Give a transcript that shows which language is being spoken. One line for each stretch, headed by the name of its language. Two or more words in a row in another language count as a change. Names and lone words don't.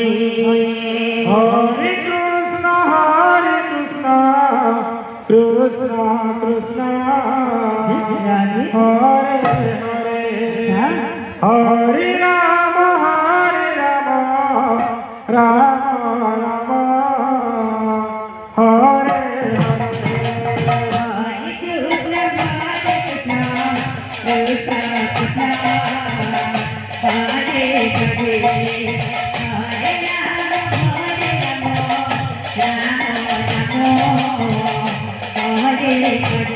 Sanskrit: হরে কৃষ্ণ কৃষ্ণ কৃষ্ণ রাধে হরে হরে হরে রাম রাম রাম হরে हरे कृष्ण कृष्ण कृष्ण हरे हरे हरे राम राम राम हरे हरे